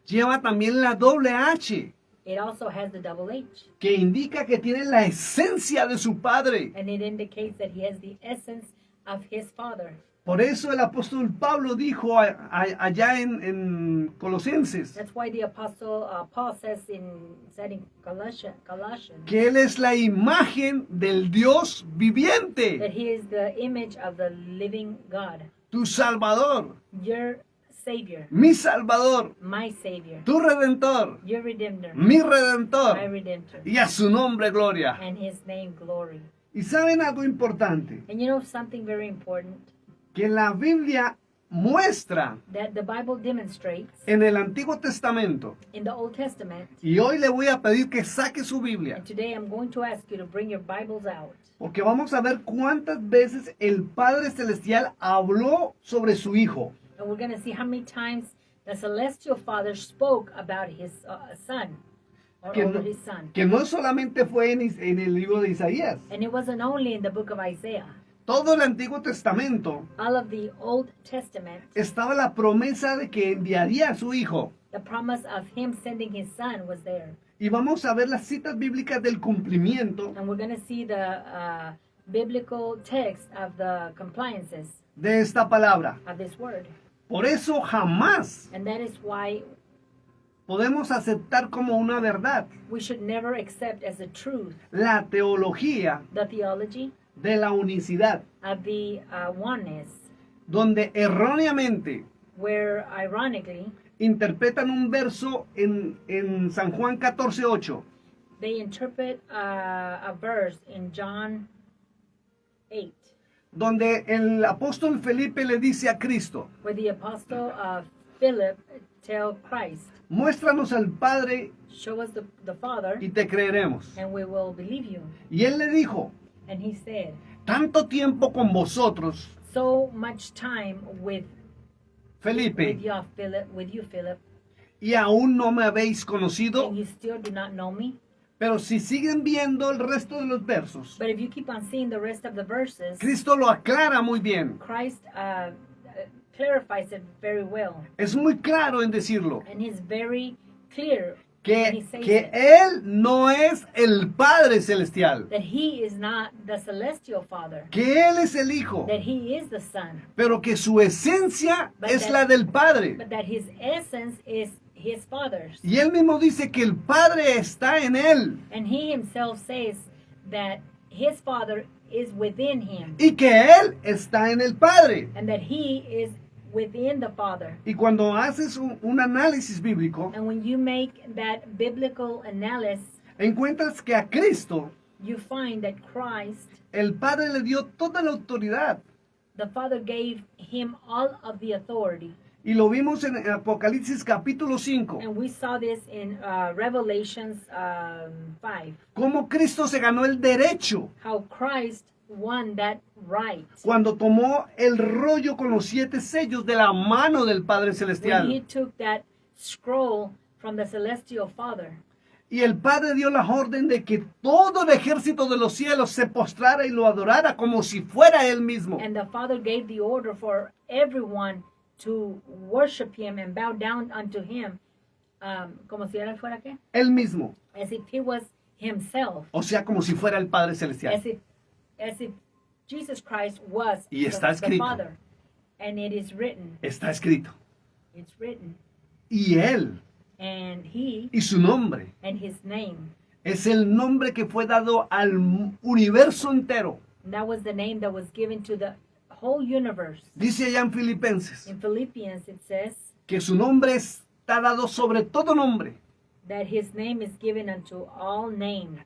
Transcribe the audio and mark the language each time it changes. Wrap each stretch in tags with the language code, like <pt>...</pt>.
<es>lleva también la doble H,</es> <en>it also has the double H.</en> <es>que indica que tiene la esencia de su Padre.</es> <en>And it indicates that he has the essence of his Father.</en> <es>Por eso el apóstol Pablo dijo allá en Colosenses</es> <en>That's why the apostle Paul said in Colossians</en> <es>que Él es la imagen del Dios viviente,</es> <en>that he is the image of the living God,</en> <es>tu Salvador,</es> <en>your Savior,</en> <es>mi Salvador,</es> <en>my Savior,</en> <es>tu Redentor,</es> <en>your Redeemer,</en> <es>mi</es> <en>my</en> <es>Redentor,</es> <en>Redemptor,</en> <es>y a su nombre gloria.</es> <en>and his name glory.</en> <es>Y saben algo importante,</es> <en>And you know something very important</en> <es>que la Biblia muestra</es> <en>that the Bible demonstrates</en> <es>en el Antiguo Testamento,</es> <en>in the Old Testament.</en> <es>y hoy le voy a pedir que saque su Biblia,</es> <en>And today I'm going to ask you to bring your Bibles out.</en> <es>porque vamos a ver cuántas veces el Padre Celestial habló sobre su Hijo.</es> <en>And we're going to see how many times the celestial Father spoke about his son, or</en> <es>Que</es> <en>over</en> <es>no,</es> <en>his son.</en> <es>que no solamente fue en el libro de Isaías.</es> <en>And it wasn't only in the book of Isaiah.</en> <es>Todo el Antiguo Testamento</es> <en>All of the Old Testament,</en> <es>estaba la promesa de que enviaría a su Hijo.</es> <en>the promise of him sending his son was there.</en> <es>Y vamos a ver las citas bíblicas del cumplimiento</es> <en>And we're going to see the biblical text of the compliances</en> <es>de esta palabra.</es> <en>of this word.</en> <es>Por eso jamás</es> <en>And that is why</en> <es>podemos aceptar como una verdad</es> <en>we should never accept as a truth</en> <es>la teología</es> <en>the theology</en> <es>de la unicidad,</es> <en>of the oneness,</en> <es>donde erróneamente</es> <en>where ironically</en> <es>interpretan un verso en San Juan 14:8,</es> <en>they interpret a verse in John 8,</en> <es>donde el apóstol Felipe le dice a Cristo,</es> <en>where the apostle Philip tell Christ,</en> <es>muéstranos al Padre</es> <en>show us the Father,</en> <es>y te creeremos.</es> <en>and we will believe you.</en> <es>Y él le dijo,</es> <en>And he said,</en> <es>tanto tiempo con vosotros,</es> <en>so much time with</en> <es>Felipe,</es> <en>you, Philip,</en> <es>y aún no me habéis conocido,</es> <en>and you still do not know me.</en> <es>pero si siguen viendo el resto de los versos,</es> <en>But if you keep on seeing the rest of the verses,</en> <es>Cristo lo aclara muy bien.</es> <en>Christ clarifies it very well.</en> <es>Es muy claro en decirlo.</es> <en>And he's very clear when he says</en> <es>que</es> <en>it,</en> <es>Él no es el Padre Celestial,</es> <en>that he is not the celestial Father,</en> <es>que Él es el Hijo,</es> <en>that he is the Son,</en> <es>pero que su esencia</es> <en>But</en> <es>es</es> <en>that-</en> <es>la del Padre.</es> <en>but that his essence is his Father's.</en> <es>Y Él mismo dice que el Padre está en Él</es> <en>And he himself says that his Father is within him</en> <es>y que Él está en el Padre.</es> <en>and that he is within the Father.</en> <es>Y cuando haces un análisis bíblico,</es> <en>And when you make that biblical analysis,</en> <es>encuentras que a Cristo</es> <en>you find that Christ,</en> <es>el Padre le dio toda la autoridad.</es> <en>the Father gave him all of the authority.</en> <es>Y lo vimos en Apocalipsis capítulo 5,</es> <en>And we saw this in Revelations 5,</en> <es>cómo Cristo se ganó el derecho</es> <en>how Christ won that right.</en> <es>cuando tomó el rollo con los 7 sellos de la mano del Padre</es> <en>When he</en> <es>Celestial.</es> <en>took that scroll from the celestial Father.</en> <es>Y el Padre dio la orden de que todo el ejército de los cielos se postrara y lo adorara como si fuera Él mismo.</es> <en>And the Father gave the order for everyone to worship him and bow down unto him,</en> <es>como si él fuera qué? Él mismo.</es> <en>As if he was himself,</en> <es>O sea, como si fuera el Padre Celestial.</es> <en>as if Jesus Christ was</en> <es>Y está</es> <en>the</en> <es>escrito.</es> <en>Father. And it is written,</en> <es>Está escrito.</es> <en>it's written,</en> <es>Y Él</es> <en>and he</en> <es>y su nombre</es> <en>and his name.</en> <es>es el nombre que fue dado al universo entero.</es> <en>And that was the name that was given to the whole universe.</en> <es>Dice allá en Filipenses</es> <en>In Philippians it says</en> <es>que su nombre está dado sobre todo nombre</es> <en>that his name is given unto all names</en>